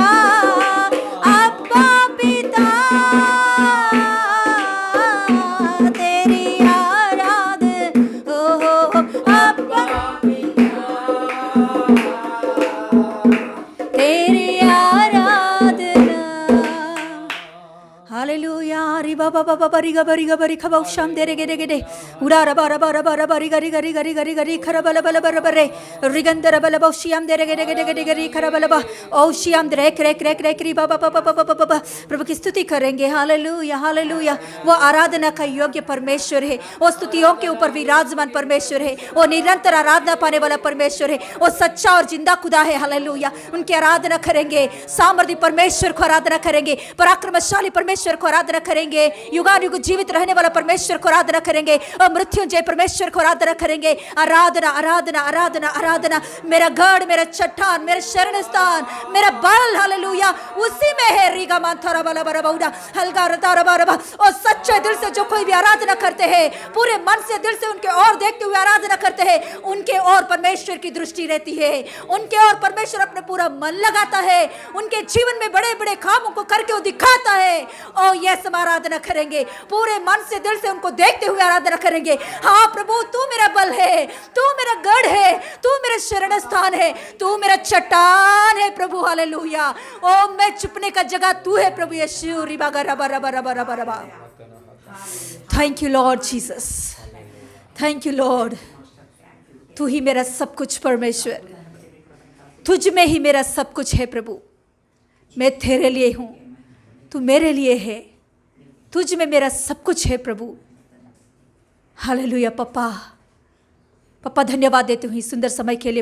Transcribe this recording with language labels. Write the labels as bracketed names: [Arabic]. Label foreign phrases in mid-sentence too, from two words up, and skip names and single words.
[Hindi] अब्बा पिता तेरी आराधना, ओ अब्बा तेरी आराधना। हालेलुया। रिबा बाबा बाबा रिगा बरी गा बरी खबा शाम दे रे गे गे दे उड़ा रबा रबा रबा रबा रिगा रिगा रिगा रिगा रिगा रि खरा बला बला बला बरे रिगंदर बला बा श्याम दे रे गे गे गे गे रि खरा बला बा ओ श्याम दे रे रे रे रि बाबा बाबा बाबा बाबा। प्रभु की स्तुति करेंगे। हालेलुया हालेलुया। वो आराधना का योग्य परमेश्वर है, वो स्तुतियों के ऊपर विराजमान परमेश्वर है, वो निरंतर आराधना पाने वाला परमेश्वर है, वो सच्चा और जिंदा खुदा है। हालेलुया। उनकी आराधना करेंगे, सामर्थी परमेश्वर को आराधना करेंगे, पराक्रमशाली परमेश्वर को आराधना करेंगे, युगानुयुग जीवित रहने वाला परमेश्वर को आराधना करेंगे, और मृत्युंजय परमेश्वर को आराधना करेंगे। आराधना आराधना आराधना आराधना। मेरा गढ़, मेरा चट्टान, मेरा शरण स्थान, मेरा बल, हालेलुया, उसी में है। रीगा मांथरा बला बरा बउडा हल्का रता रबा रबा। और सच्चे दिल से जो कोई भी आराधना करते हैं, पूरे मन से दिल से उनके और देखते हुए आराधना करते हैं, उनके और परमेश्वर की दृष्टि रहती है, उनके और परमेश्वर अपने पूरा मन लगाता है, उनके जीवन में बड़े बड़े कामों को करके वो दिखाता है। [English] oh yes, [Hindi] हम आराधना करेंगे, पूरे मन से दिल से उनको देखते हुए आराधना करेंगे। हाँ प्रभु, तू मेरा बल है, तू मेरा गढ़ है, तू मेरा शरण स्थान है, तू मेरा चट्टान है प्रभु। हालेलुया। ओ मैं छुपने का जगह तू है प्रभु यीशु। रिबा गा रबा रबा रबा रबा रबा। [English] thank you Lord Jesus, thank you Lord. [Hindi] तू ही मेरा सब कुछ परमेश्वर, तुझ में ही मेरा सब कुछ है प्रभु। मैं तेरे लिए हूँ, तू मेरे लिए है, तुझ में मेरा सब कुछ है प्रभु। हालेलुया। पप्पा पप्पा धन्यवाद देती हूँ इस सुंदर समय के लिए।